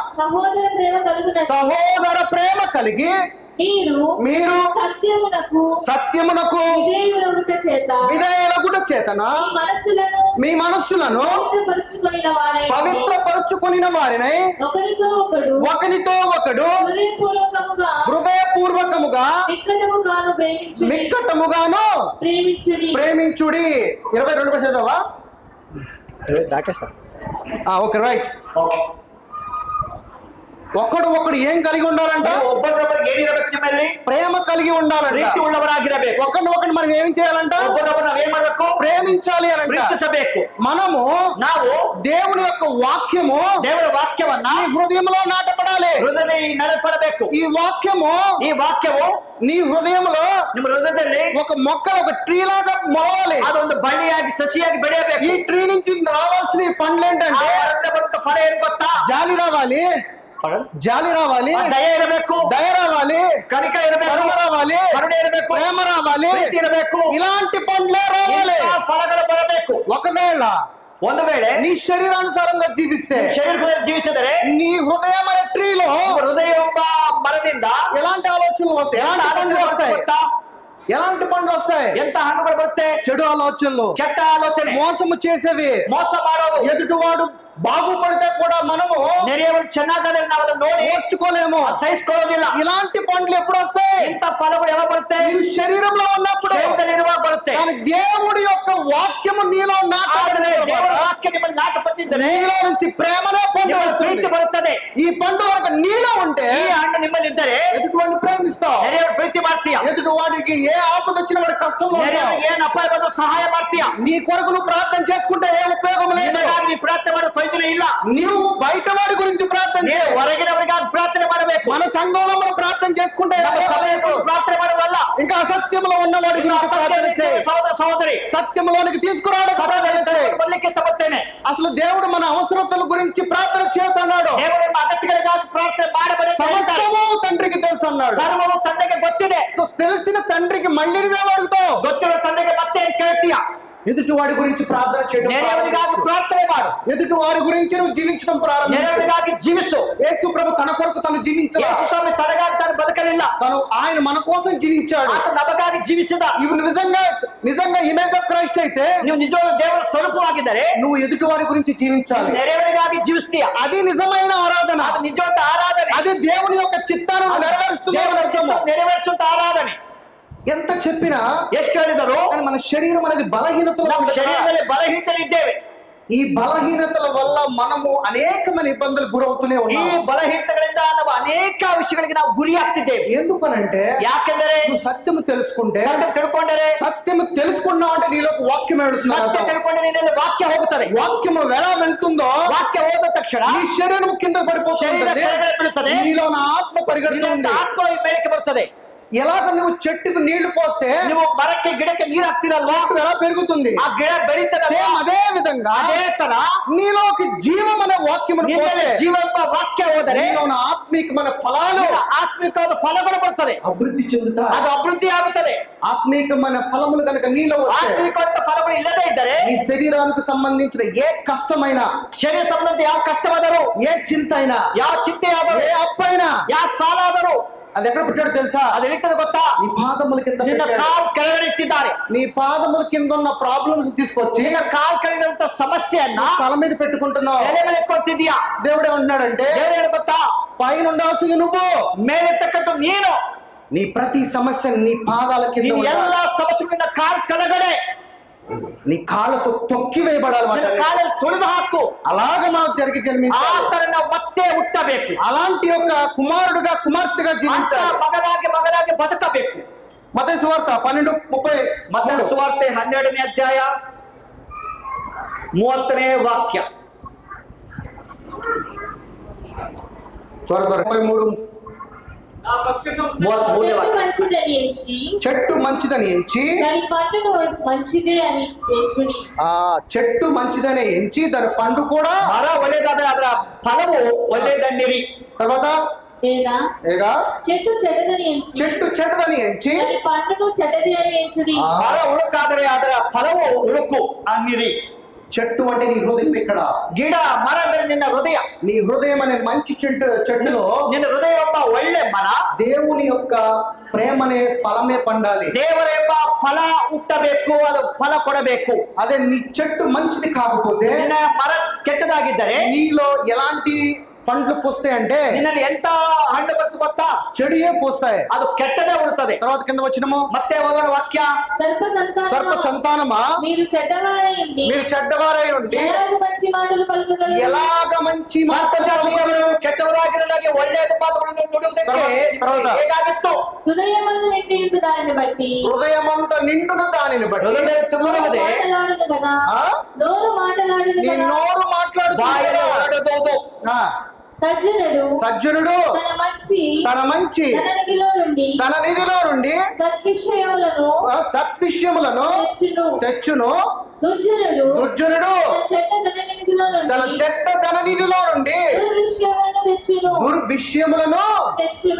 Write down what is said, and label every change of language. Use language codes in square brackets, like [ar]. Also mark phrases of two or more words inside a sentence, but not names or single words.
[te] సహోదర ప్రేమ కలిగి మీరు సత్యమునకు విధేయులగుట చేతన మీ మనస్సులను పవిత్రపరుచుకొనిన వారినై ఒకనితో ఒకడు హృదయపూర్వకముగా మిక్కటముగాను ప్రేమించుడి. 22 చదవా? దాటేస్తా. ఓకే, రైట్. [kn] ಓಕೆ. [te] ఒకడు ఏం కలిగి ఉండాలంట? [kn] ಒಬ್ಬರೊಬ್ಬರಿಗೆ ಏನಿರಬೇಕು ನಿಮ್ಮಲ್ಲಿ? [te] ప్రేమ కలిగి ఉండాలంట. [kn] ಪ್ರೀತಿ ಉಳ್ಳವರಾಗಿರಬೇಕು. [te] ఒకరిని మనం ఏం చేయాలంట? [kn] ಒಬ್ಬರೊಬ್ಬರು ನಾವ್ ಏನ್ ಮಾಡ್ಬೇಕು? [te] ప్రేమించాలి అనంట. [kn] ಪ್ರೀತಿಸಬೇಕು. [te] ನಾವು దేవుని యొక్క వాక్యము, [kn] ದೇವರ ವಾಕ್ಯವನ್ನ [te] నీ హృదయంలో నాటపడాలి. [kn] ಹೃದಯದಲ್ಲಿ ನಡಪಡಬೇಕು. [te] ఈ వాక్యము నీ హృదయంలో, [kn] ನಿಮ್ಮ ಹೃದಯದಲ್ಲಿ [te] ఒక మొక్క, ఒక ట్రీ లాగా మొలవాలి. [kn] ಅದೊಂದು ಬಳ್ಳಿಯಾಗಿ ಸಸಿಯಾಗಿ ಬೆಳೆಯಬೇಕು. [te] ఈ ట్రీ నుంచి రావాల్సిన పండ్లు ఏంటంటే [kn] ಬರುತ್ತ ಫಲ ಏನ್ ಗೊತ್ತಾ? [te] జాలి రావాలి, [kn] ದಯ ಇರಬೇಕು, [te] దయ రావాలి, [kn] ಕನಿಕ ಇರಬೇಕು, [te] కరుణ రావాలి, [kn] ಕರುಣೆ ಇರಬೇಕು, [te] ప్రేమ రావాలి, [kn] ಪ್ರೀತಿ ಇರಬೇಕು. [te] ఇలాంటి పండ్లే రావాలి. [kn] ಫಲಗಳು ಬರಬೇಕು. ಒಂದು ವೇಳೆ [te] నీ శరీరానుసారంగా జీవిస్తే, [kn] ಶರೀರದಲ್ಲಿ ಜೀವಿಸಿದರೆ, [te] నీ హృదయం అనే ట్రీలో, [kn] హృదయ ಎಂಬ ಮರದಿಂದ [te] ఎలాంటి ఆలోచనలు వస్తాయి? ఎలాంటి పండ్లు వస్తాయి? [kn] ఎంత హಣ್ಣుಗಳು ಬರುತ್ತೆ? [te] చెడు ఆలోచనలు, [kn] ಕೆಟ್ಟ ಆಲೋಚನೆ, [te] మోసము చేసేవి, [kn] మోಸ ಮಾಡೋದು. [te] ఎదుటివాడు బాగుపడితే కూడా మనము [kn] ನೆರೆಯವರು ಚೆನ್ನಾದರೆ ನಾವು ಅದನ್ನು ನೋಡಿ [te] ఓర్చుకోలేము, [kn] ಸಹಿಸಿಕೊಳ್ಳೋದಿಲ್ಲ. [te] ఇలాంటి పండ్లు ఎప్పుడు వస్తాయి? ఇంత ఫలములు ఎలా పడతాయి? నీ శరీరంలో ఉన్నప్పుడు, శరీరములో పడతాయి. కానీ దేవుడి యొక్క వాక్యము నీలో నాటబడితే, [kn] ದೇವರ ವಾಕ್ಯ ನಿಮ್ಮಲ್ಲಿ ನಾಟಪಟ್ಟಿದ್ದರೆ [te] నీలో నుంచి ప్రేమనే పండు [kn] ಪ್ರೀತಿ ಬರುತ್ತದೆ. [te] ఈ పండు వరకు నీలో ఉంటే, [kn] ಈ ಹಣ್ಣು ನಿಮ್ಮಲ್ಲಿ ಇದ್ದರೆ [te] ఎదుటివాడిని ప్రేమిస్తావు, [kn] ನೆರೆಯವರು ಪ್ರೀತಿ ಮಾಡ್ತೀಯ. [te] ఎదుటివాడికి ఏ ఆపద వచ్చిన వాడి కష్టంలో [kn] ನೆರೆಯವರಿಗೆ ಏನ್ ಅಪಾಯ ಬಂದರೂ ಸಹಾಯ ಮಾಡ್ತೀಯ. [te] నీ కొరకు నువ్వు ప్రార్థన చేసుకుంటే ఏ ఉపయోగం లేదు. [kn] ನೀ ಪ್ರಾರ್ಥನೆ ಮಾಡೋ ಪ್ರಯೋಜನ ಇಲ್ಲ. [te] నువ్వు బయట వాడి గురించి ప్రార్థన చేయి, [kn] ಹೊರಗಿನವರಿಗಾಗಿ ಪ್ರಾರ್ಥನೆ ಮಾಡಬೇಕು. [te] మన సంఘంలో మనం ప్రార్థన చేసుకుంటే [kn] ಪ್ರಾರ್ಥನೆ ಮಾಡೋದಲ್ಲ. [te] ఇంకా అసత్యంలో ఉన్నవాడి గురించి ప్రార్థన చేయి. సహోదరి, సత్యంలోనికి తీసుకురావడం [kn] ಬರಲಿಕ್ಕೆ ಇಷ್ಟಪಡ್ತೇನೆ. [te] అసలు దేవుడు మన అవసరతల గురించి ప్రార్థన చేస్తున్నాడు. [kn] ದೇವರು ನಮ್ಮ ಅಗತ್ಯಗಳಿಗಾಗಿ ಪ್ರಾರ್ಥನೆ ಮಾಡಬಾರದು. [te] సమస్తము తండ్రికి తెలుసు అన్నాడు. [kn] ಸರ್ವವು ತಂದೆಗೆ ಗೊತ್ತಿದೆ. [te] సో తెలిసిన తండ్రికి మళ్ళీ నువ్వేం అడుగుతావు? [kn] ಗೊತ್ತಿರೋ ತಂದೆಗೆ ಮತ್ತೆ ಏನ್ ಕೇಳ್ತೀಯ? [te] ఎదుటి వాడి గురించి ప్రార్థన చేయడం, [kn] ನೆರೆಯವರಿಗಾಗಿ ಪ್ರಾರ್ಥನೆ ಮಾಡು. [te] ఎదుటి వారి గురించి నువ్వు జీవించడం ప్రారంభించు. [kn] ನೆರೆಯವರಿಗಾಗಿ ಜೀವಿಸು. [te] యేసు ప్రభు తన కొరకు తను జీవించాడు. [kn] ಯೇಸು ಸ್ವಾಮಿ ತನಗಾಗಿ ತಾನು ಬದುಕಲಿಲ್ಲ. [te] ఆయన మన కోసం జీవించాడు. [kn] ಆತ ನಮಗಾಗಿ ಜೀವಿಸಿದ. [te] ఇవి నిజంగా [en] image of Christ [te] అయితే, [kn] ನೀವು ನಿಜವಾದ ದೇವರ ಸ್ವರೂಪವಾಗಿದ್ದರೆ [te] నువ్వు ఎదుటి వారి గురించి జీవించాలి. [kn] ನೆರೆಯವರಿಗಾಗಿ ಜೀವಿಸ್ತೀಯ. [te] అది నిజమైన ఆరాధన, [kn] ಅದು ನಿಜವಾದ ಆರಾಧನೆ. [te] అది దేవుని యొక్క చిత్తాన్ని నెరవేర్చుంట ఆరాధನೆ. ఎంత చెప్పినా, [kn] ಎಷ್ಟು ಹೇಳಿದರು, [te] కానీ మన శరీరం అనేది బలహీనతలు, [kn] ನಮ್ಮ ಶರೀರದಲ್ಲಿ ಬಲಹೀನತೆಗಳಿದ್ದೇವೆ. [te] ఈ బలహీనతల వల్ల మనము అనేకమైన ఇబ్బందులు గురవుతూనే [kn] ಈ [te] ఉన్నాము. [kn] ಬಲಹೀನತೆಗಳಿಂದ ನಾವು ಅನೇಕ ವಿಷಯಗಳಿಗೆ ನಾವು ಗುರಿಯಾಗ್ತಿದ್ದೇವೆ. [te] ఎందుకనంటే, [kn] ಯಾಕೆಂದರೆ [te] నువ్వు సత్యము తెలుసుకుంటే, [kn] ಸತ್ಯ ತಿಳ್ಕೊಂಡರೆ, [te] సత్యము తెలుసుకున్నావు అంటే నీలోకి వాక్యం [kn] ಸತ್ಯ [te] వెళుతుంది. [kn] ತಿಳ್ಕೊಂಡರೆ ನಿನ್ನಲ್ಲಿ ವಾಕ್ಯ ಹೋಗುತ್ತದೆ. [te] వాక్యము ఎలా వెళ్తుందో, [kn] ವಾಕ್ಯ ಹೋದ ತಕ್ಷಣ [te] నీ శరీరం కింద [kn] ಶರೀರ [te] పడిపోతుంది, [kn] ಕೆಳಗಡೆ ಬೀಳುತ್ತದೆ. [te] నీలో నా ఆత్మ పరిగెడుతుంది. [kn] ಆತ್ಮ ಮೇಲಕ್ಕೆ ಬರ್ತದೆ. [te] ఎలాగ నువ్వు చెట్టుకు నీళ్లు పోస్తే, [kn] ನೀವು ಮರಕ್ಕೆ ಗಿಡಕ್ಕೆ ನೀರು ಹಾಕ್ತಿರಲ್ವಾ, [te] చెట్టు ఎలా పెరుగుతుంది, [kn] ಆ ಗಿಡ ಬೆಳೀತದೆ. [te] అదే విధంగా [kn] ಅದೇ ತರ [te] నీలోకి జీవం అనే వాక్యమును పోస్తే, [kn] ಜೀವ ಎಂಬ ವಾಕ್ಯ ಹೋದರೆ [te] నీలోని ఆత్మీకమైన ఫలాలు, [kn] ಆತ್ಮಿಕವಾದ ಫಲಗಳು ಬರ್ತದೆ. [te] అభివృద్ధి చెందుతాయి. [kn] ಅದು ಅಭಿವೃದ್ಧಿ ಆಗುತ್ತದೆ. [te] ఆత్మీకమైన ఫలములు కనుక నీలో వస్తే, [kn] ಆತ್ಮಿಕವಾದ ಫಲಗಳು ಇಲ್ಲದೇ ಇದ್ದರೆ, [te] నీ శరీరానికి సంబంధించిన ఏ కష్టమైన, [kn] ಶರೀರ ಸಂಬಂಧ ಯಾವ ಕಷ್ಟವಾದರೂ, [te] ఏ చింత అయినా, [kn] ಯಾವ ಚಿಂತೆ ಆದರೂ, [te] ఏ అప్పైనా, [kn] ಯಾವ ಸಾಲ ಆದರೂ, [te] అది ఎక్కడ పెట్టాడు తెలుసా? [kn] ಅದು ಎಲ್ಲಿರ್ತದೆ ಗೊತ್ತಾ? [te] నీ పాదముల కింద [kn] ನಿನ್ನ [te] పెట్టాడు. [kn] ಕಾಲ್ ಕೆಳಗಡೆ ಇಟ್ಟಿದ್ದಾರೆ. [te] నీ పాదముల కింద ఉన్న ప్రాబ్లమ్స్ తీసుకొచ్చి [kn] ನಿನ್ನ ಕಾಲ್ ಕೆಳಗಡೆ ಇರುವಂತ ಸಮಸ್ಯೆಯನ್ನ [te] తల మీద పెట్టుకుంటున్నావు. [kn] ತಲೆ ಮೇಲೆ ಎತ್ಕೊಳ್ತಿದ್ಯಾ. [te] దేవుడు ఏమంటున్నాడంటే, [kn] ದೇವರು ಏನು ಗೊತ್ತಾ? [te] పైన ఉండాల్సింది నువ్వు, [kn] ಮೇಲೆತ್ತಕ್ಕಂಥ ನೀನು. [te] నీ ప్రతి సమస్య నీ పాదాల కింద [kn] ನೀನು [te] ఉండాలి. [kn] ಎಲ್ಲ ಸಮಸ್ಯೆಗಳನ್ನ ಕಾಲ್ ಕೆಳಗಡೆ, [te] నీ కాళ్ళతో తొక్కి వేయబడాలి. [kn] ನಿನ್ನ ಕಾಲಲ್ಲಿ ತುಳಿದು ಹಾಕು. [te] అలాగ మనం తిరిగి [kn] ಆ [te] జన్మించాలి. [kn] ತರ ನಾವು ಮತ್ತೆ ಹುಟ್ಟಬೇಕು. [te] అలాంటి యొక్క కుమారుడుగా కుమార్తెగా [kn] ಅಂತ [te] జీవించాలి. [kn] ಮಗನಾಗಿ ಬದುಕಬೇಕು. [te] మత్తయి సువార్త 12:30. [kn] ಮತ್ತಾಯ ಸುವಾರ್ತೆ 12ನೇ ಅಧ್ಯಾಯ 30ನೇ ವಾಕ್ಯ. [te] త్వర 33. మంచిదని ఎంచి, చెట్టు మంచిదని ఎంచి, దాని పంటను మంచిదే అని ఎంచుడి. ఆ చెట్టు మంచిదని ఎంచి దాని పండు కూడా, [kn] ಮರ ಒಳ್ಳೆದಾದರೆ ಅದರ ಫಲವು ಒಳ್ಳೆಯದನ್ನಿರಿ. [te] తర్వాత లేదా చెట్టు చెడ్డదని ఎంచి, చెట్టు చెడ్డదని ఎంచి దాని పంటను చెడ్డది అని ఎంచుడి. [kn] ಮರ ಉಳುಕಾದರೆ ಅದರ ಫಲವು ಉಳುಕು ಅನ್ನಿರಿ. [te] చెట్టు అంటే నీ హృదయం. ఇక్కడ [kn] ಗಿಡ ಮರ ಅಂದರೆ ನಿನ್ನ ಹೃದಯ. [te] నీ హృదయం అనే మంచి చెట్టులో [kn] ನಿನ್ನ ಹೃದಯ ಎಂಬ ಒಳ್ಳೆ ಮರ [te] దేవుని యొక్క ప్రేమనే ఫలమే పండాలి. [kn] ದೇವರ ಎಂಬ ಫಲ ಹುಟ್ಟಬೇಕು, ಅದು ಫಲ ಕೊಡಬೇಕು. [te] అదే నీ చెట్టు మంచిది కాకపోతే, [kn] ನಿನ್ನ ಮರ ಕೆಟ್ಟದಾಗಿದ್ದರೆ [te] నీలో ఎలాంటి పండ్లు పూస్తాయి అంటే [kn] ನಿನ್ನಲ್ಲಿ ಎಂತ ಹಣ್ಣು ಬರ್ತದೆ ಗೊತ್ತಾ? [te] చెడుయే పూస్తాయి. [kn] ಅದು ಕೆಟ್ಟದೇ ಉಡುತ್ತದೆ. [te] తర్వాత కింద వచ్చినము [kn] ಮತ್ತೆ ಓದೋಣ వాక్ಯ. [te] సర్ప సంతానమా మీరు చెడ్డవారై ఉండి మీరు చెడ్డవారై ఉండి ఎలాగ మంచి మాటలు పలుకగలరు? ఎలాగ మంచి [kn] ಸರ್ಪಜಾತಿಯವರು ಕೆಟ್ಟವರಾಗಿರಲಾಗಿ ಒಳ್ಳೆಯದು ಮಾತುಗಳನ್ನು ನುಡಿಯುವುದಕ್ಕೆ [te] తర్వాత [kn] ಹೇಗಾಗಿತ್ತು? [te] హృదయమందు నిండి ఉండు దానిని బట్టి హృదయమంతా నిండును దానిని బట్టి [kn] ಹೃದಯದಲ್ಲಿ ತುಂಬಿರುವುದೇ [te] మాటలాడును కదా, ఆ? నోరు మాటలాడును నీ కదా. నోరు మాట్లాడుతుంది [kn] ಬಾಯಲ್ಲಿ ಹೊರಡುವುದು. [te] సజ్జనుడు తన మంచి తన నిధిలో నుండి సత్విషయములను తెచ్చును. దుర్జనుడు తన చెడ్డ ధన నిధిలో నుండి దుర్విషయములను తెచ్చును.